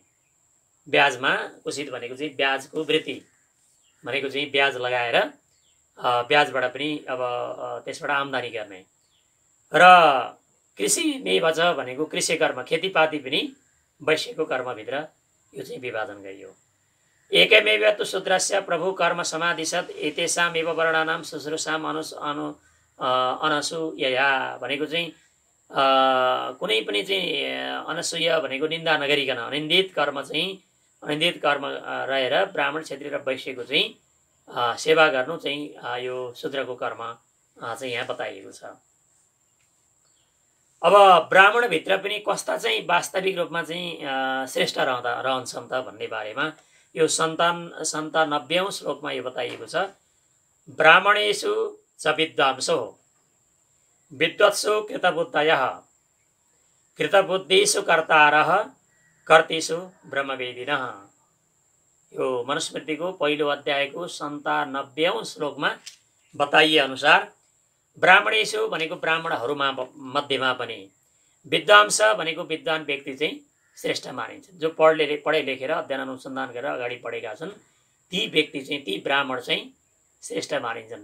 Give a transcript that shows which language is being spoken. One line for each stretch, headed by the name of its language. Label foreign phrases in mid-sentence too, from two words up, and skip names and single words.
Nepali: ब्याजमा कुसित भनेको चाहिँ ब्याजको वृत्ति भनेको चाहिँ ब्याज लगाएर ब्याजबाट पनि अब त्यसबाट आम्दानी गर्ने। र
Sanskrit: कृषि मेवच
Nepali: भनेको कृषि कर्म, खेतीपाती पनि वैश्यको कर्मभित्र यो चाहिँ विभाजन गरियो।
Sanskrit: एकमेव तु शूद्रस्य प्रभु कर्म समादिशत एतेषामेव वर्णानां शुश्रूषाम अनसूयया
Nepali: भनेको चाहिँ कुनै पनि चाहिँ अनसूय भनेको निन्दा नगरिकन अनिन्दित कर्म चाहिँ अनिन्दित कर्म रहेर ब्राह्मण, क्षत्रिय र वैश्यको चाहिँ सेवा गर्नु चाहिँ यो शूद्रको कर्म चाहिँ यहाँ बताइएको छ। अब ब्राह्मणभित्र पनि कस्ता चाहिँ वास्तविक रूपमा चाहिँ श्रेष्ठ रहन्छन् त भन्ने बारेमा यो 97औं श्लोकमा यो बताइएको छ।
Sanskrit: ब्राह्मणेषु च विद्वांसो विद्वत्सु कृतबुद्धयः कृतबुद्धिषु कर्तारः कर्तिषु ब्रह्मवेदिनः।
Nepali: यो मनुस्मृतिको पहिलो अध्यायको 97औं श्लोकमा बताइए अनुसार ब्राह्मणेषु भनेको ब्राह्मणहरूमा मध्येमा पनि, विद्वांस भनेको विद्वान व्यक्ति चाहिँ श्रेष्ठ मानिन्छ। जो पढे लेखेर अध्ययन अनुसन्धान गरेर अगाडि बढेका छन् ती व्यक्ति चाहिँ, ती ब्राह्मण चाहिँ श्रेष्ठ मानिन्छन्।